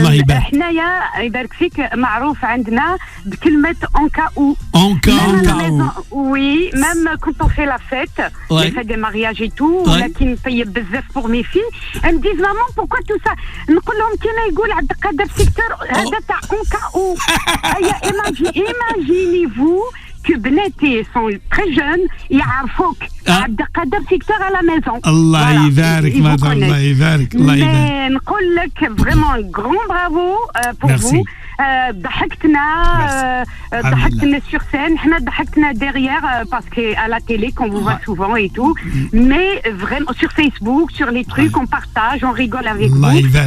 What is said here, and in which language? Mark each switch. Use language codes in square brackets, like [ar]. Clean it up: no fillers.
[ar] حنايا يبارك فيك معروف عندنا بكلمة [fr] en cas où. En cas où. Oui, même quand on fait la fête, on fait des mariages et tout, là qui me payent bzaf pour mes filles, elles me disent maman pourquoi tout ça? [ar] نقول لهم كيما يقول عبد القادر سيكتور هذا تاع [fr] en cas où. Imaginez-vous que [ar] بناتي [fr] sont très jeunes, [ar] يعرفوك [fr] عبد القادر سيكتور à la maison. [ar] الله يبارك مدام الله يبارك الله يبارك. [fr] Mais [ar] نقول لك [fr] vraiment un grand bravo pour vous. [ar] ضحكتنا [fr] sur scène, [ar] حنا ضحكتنا [fr] derrière parce que à la télé qu'on vous voit souvent et tout, mais vraiment sur Facebook, sur les trucs on partage, on rigole avec vous.